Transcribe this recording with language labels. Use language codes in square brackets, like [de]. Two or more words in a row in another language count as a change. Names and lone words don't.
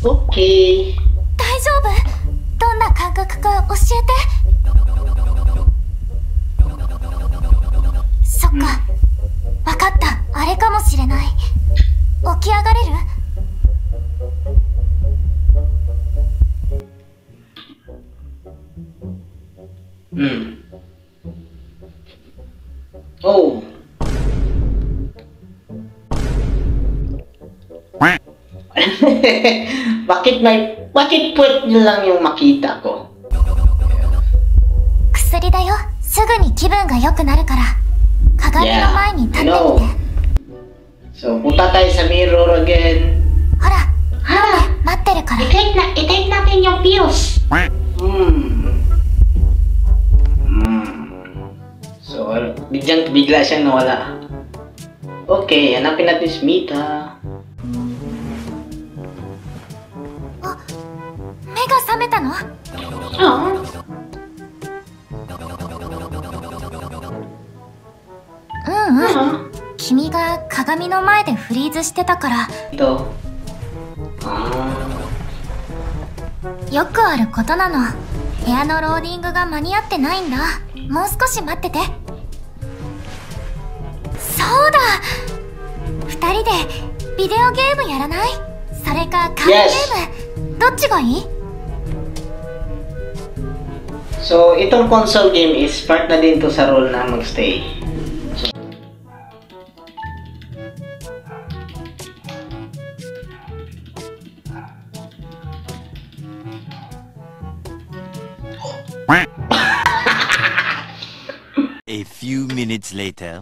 [ja] Okay. 大丈夫？どんな感覚か教えて。そっか、わかった。あれかもしれない。起き上がれる？ Oh. [tl] Bakit puwet nyo lang yung makita ko? [ja] 薬だよ。すぐに気分が良くなるから。鏡の前に立ってみて。 [tl] So, punta tayo sa mirror again. [ja] ほら、待ってるから。 [tl] I-take natin yung pills. So, bigla siyang nawala. Okay, hanapin natin si Mita. [ja] 目が覚めたの？君が鏡の前でフリーズしてたから。 [tl] Ito. [ja] よくあることなの。部屋のローディングが間に合ってないんだ。もう少し待ってて。そうだ、2人でビデオゲームやらない？それかカードゲーム、どっちがいい？ [tl] So, itong [en] console game is part [tl] na din to sa role na magstay. [en] A few minutes later.